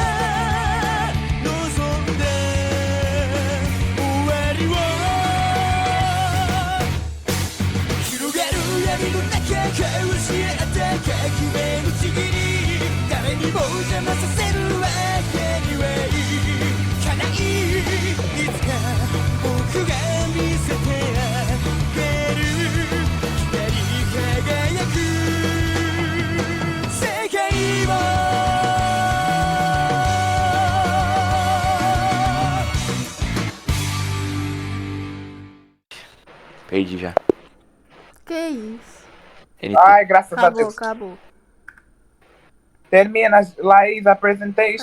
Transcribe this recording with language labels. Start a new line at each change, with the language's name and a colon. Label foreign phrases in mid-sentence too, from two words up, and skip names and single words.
Japanese: 望んで終わりを広がる闇の中交わし合った革命のちぎり誰にも邪魔させるわけにはいかないいつか僕が見せてあげる光り輝く世界を
Portuguese: Perdi já. Que isso? NT. Ai, graças a Acabou, Deus. acabou. Termina,
English: live apresentation.